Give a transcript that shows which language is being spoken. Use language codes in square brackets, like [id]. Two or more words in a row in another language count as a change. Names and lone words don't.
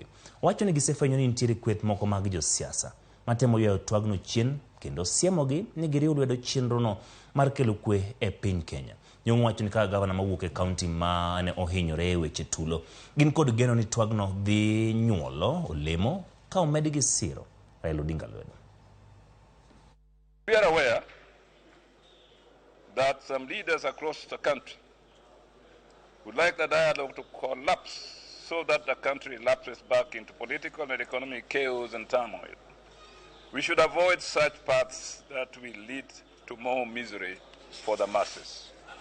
[luo] Wacho ni gisefwenyo ni nitiere kweth moko mag josiasa matemo ywayo twagno chien kendo siemogi ni giriw lwedo chenrono mar kelo kwe e piny Kenya. Nyong'o wacho ni kaka gavana mawuok e kaunti ma ne ohinyore e weche tulo gin kod geno ni twagno dhi nyuolo olemo ka omedi gi siro. Raila Odinga lwedo. [en] We are aware that some leaders across the country would like the dialogue to collapse so that the country lapses back into political and economic chaos and turmoil. We should avoid such paths that will lead to more misery for the masses.